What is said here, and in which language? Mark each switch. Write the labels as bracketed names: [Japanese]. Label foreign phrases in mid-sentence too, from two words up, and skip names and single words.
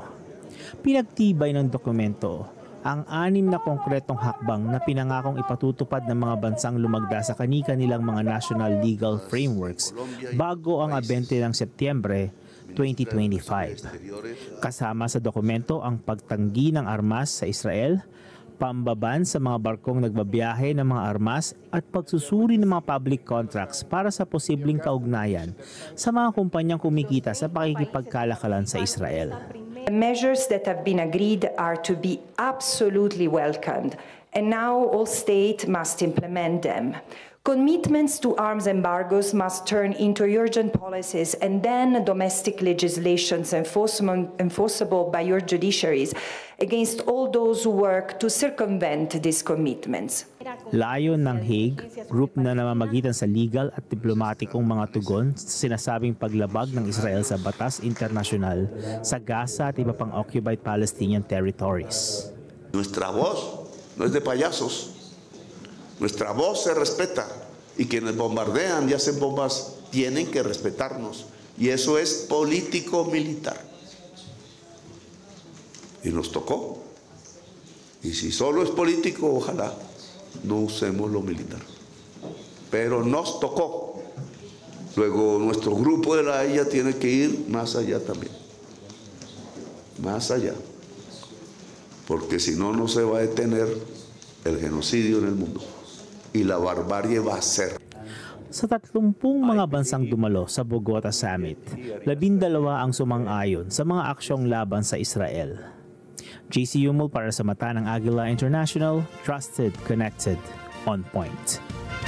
[Filipino] Pinagtibay ng dokumento ang 6 na konkretong hakbang na pinangakong ipatutupad ng mga bansang lumagda sa kani-kanilang mga [English] national legal frameworks [Filipino] bago ang 20 ng Setyembre 2025. Kasama sa dokumento ang pagtanggi ng armas sa Israel, pambaban sa mga barkong nagbabiyahe ng mga armas at pagsusuri ng mga [English] public contracts [Filipino] para sa posibleng kaugnayan sa mga kumpanyang kumikita sa pakikipagkalakalan sa Israel. [English] The measures that have been agreed are to be absolutely welcomed, and now all states must implement them. Commitments to arms embargoes must turn into urgent policies and then domestic legislations enforceable by your judiciaries against all those who work to circumvent these commitments. [Filipino] Layon ng Hague, group na namamagitan sa legal at diplomatikong mga tugon sa sinasabing paglabag ng Israel sa batas internasyonal sa Gaza at iba pang [English] occupied Palestinian territories. [Spanish] Nuestra voz no es de payasos. Nuestra voz se respeta y quienes bombardean y hacen bombas tienen que respetarnos y eso es político-militar. Y nos tocó. Y si solo es político, ojalá no usemos lo militar. Pero nos tocó. Luego nuestro grupo de la AIA tiene que ir más allá también. Más allá. Porque si no, no se va a detener el genocidio en el mundo. Y la barbarie va a ser. [Filipino] Sa 30 mga bansang dumalo sa Bogota Summit, 12 ang sumang-ayon sa mga aksyong laban sa Israel. JC Yumul para sa Mata ng Aguila International, [English] Trusted, Connected, On Point.